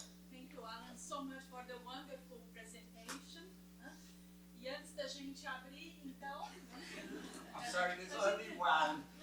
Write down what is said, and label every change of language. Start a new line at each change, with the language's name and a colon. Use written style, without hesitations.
English: Thank you, Alan, so much for the wonderful presentation.
Portuguese: E antes da gente abrir, então...
English: I'm sorry, there's only one.